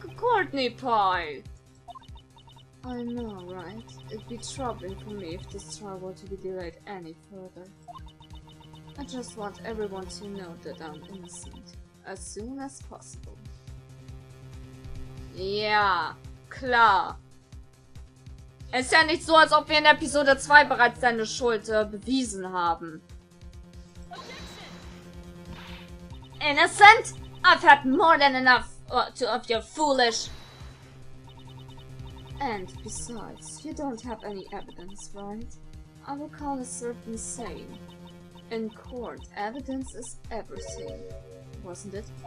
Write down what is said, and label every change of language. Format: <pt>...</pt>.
<en>Courtney Pie! I know, right? It'd be troubling for me if this trial were to be delayed any further. I just want everyone to know that I'm innocent, as soon as possible.</en> <de>Ja, klar. Es ist ja nicht so, als ob wir in Episode 2 bereits deine Schuld bewiesen haben.</de> <en>Innocent? I've had more than enough of your foolish... And besides, you don't have any evidence, right? I will call a certain saying. In court, evidence is everything, wasn't it?</en>